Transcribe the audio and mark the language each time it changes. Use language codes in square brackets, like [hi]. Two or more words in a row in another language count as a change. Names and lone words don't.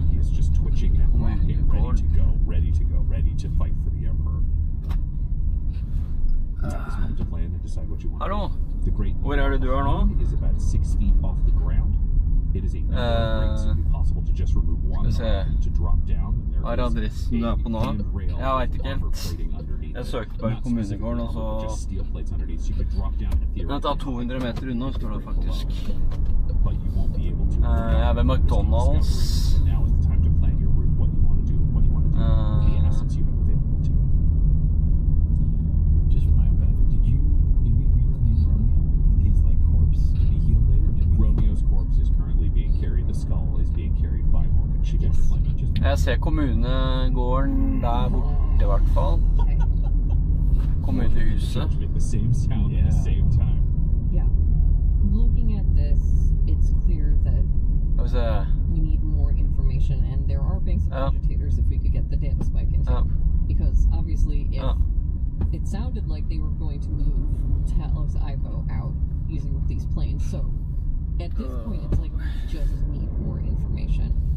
[en] He is just twitching and rocking, ready to go, ready to go, ready to fight for the Emperor. At this moment to plan and decide what you want to do. The great is about 6 feet off the ground. It is a great, so it'd be possible to just remove one to drop down. [no] Hva adressen du på nå? Jeg vet ikke helt. Jeg søkte på kommunegården, og så den tar 200 meter unna, står det faktisk. Jeg er ved McDonald's. [en] Just for my own benefit, did we reclaim Romeo? His corpse to be healed later? Romeo's corpse is currently being carried. The skull is being carried by Morgan. She gets just. [no] Jeg ser kommunegården der borte. I hvert fall. Okay. Kom ut I huset. [en] Make the same sound at the same time. Yeah. Looking at this, it's clear that [no] Skal vi se. [en] we need more information, and there are banks of agitators if we could get the data spike into. Because obviously, if it sounded like they were going to move Talos Ivo out using these planes, so at this point, it's like we just need more information.